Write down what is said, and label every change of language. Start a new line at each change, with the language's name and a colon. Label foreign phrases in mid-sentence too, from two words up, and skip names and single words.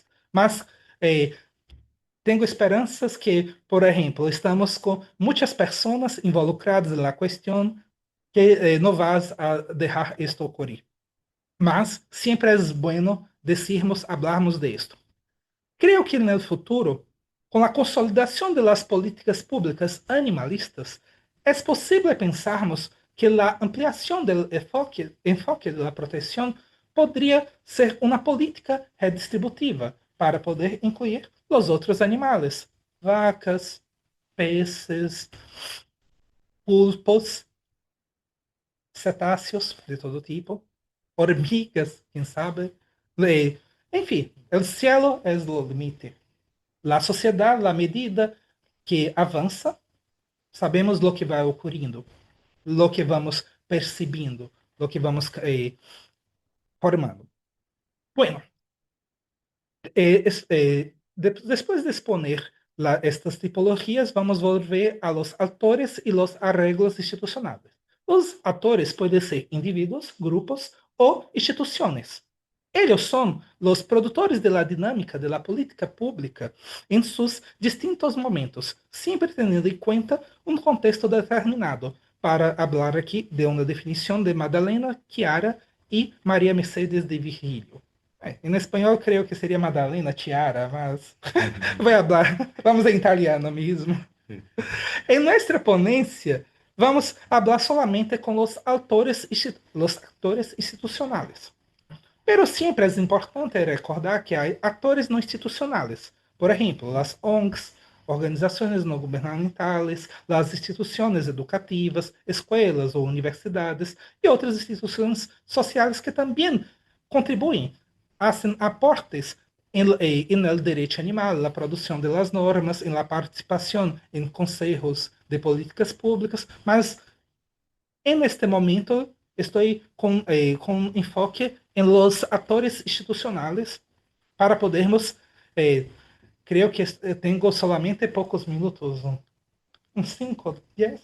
Portuguese: Mas tenho esperanças que, por exemplo, estamos com muitas pessoas involucradas na questão que não
Spanish: vas a
Portuguese: deixar isto ocorrer. Mas sempre é
Spanish: bueno decirmos, hablarmos de esto. Creo que
Portuguese: no futuro, com a consolidação
Spanish: de las políticas públicas animalistas,
Portuguese: é possível pensarmos que a ampliação do enfoque da proteção poderia ser uma política redistributiva para poder incluir os outros animais,
Spanish: vacas, peces, pulpos, cetáceos de todo tipo, hormigas,
Portuguese: quem sabe. Enfim, o cielo é o limite. A sociedade, à medida que avança, sabemos o que vai ocorrendo, o que vamos percebendo, o que vamos formando.
Spanish: Bueno, después de exponer estas tipologías, vamos volver a los autores y los arreglos institucionales. Los autores pueden ser individuos, grupos o instituciones. Ellos son los productores de la dinámica de la política pública en sus distintos momentos, siempre teniendo en cuenta un contexto determinado. Para hablar aquí de una definición de Madalena Chiara y María Mercedes de Virgilio.
Portuguese: Em espanhol, creio que seria Madalena Chiara, mas vamos em italiano mesmo. Em nossa ponência, vamos falar solamente com os autores institucionais. Pero sempre é importante recordar que há atores não institucionais. Por exemplo, as ONGs, organizações não governamentais, as instituições educativas, escolas ou universidades e outras instituições sociais que também contribuem,
Spanish: hacen aportes en el derecho animal, la producción de las normas, en la participación en consejos de políticas públicas, mas en este momento estoy con enfoque en los actores institucionales
Portuguese: para podermos,
Spanish: creo que tengo solamente pocos minutos, uns 5, 10.